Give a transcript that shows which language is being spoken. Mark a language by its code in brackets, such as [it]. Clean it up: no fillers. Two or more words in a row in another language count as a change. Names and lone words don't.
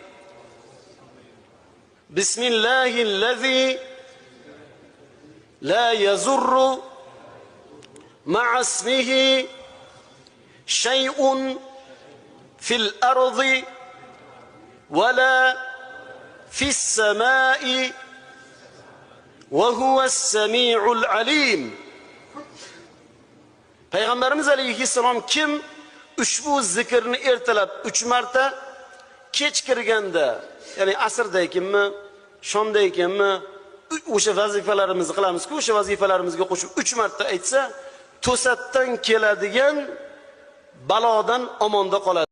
[ar] بسم الله الذي لا يضر مع اسمه شيء في الأرض ولا في السماء وهو السميع العليم. [uz] Payg'ambarimiz alayhissalom kim ushbu zikrni ertalab 3 marta, kech kirganda, ya'ni asrda ekanmi, shomda ekanmi, o'sha vazifalarimizni qilamiz-ku, o'sha vazifalarimizga qo'shib 3 marta aytsa, to'satdan keladigan balodan omonda qoladi.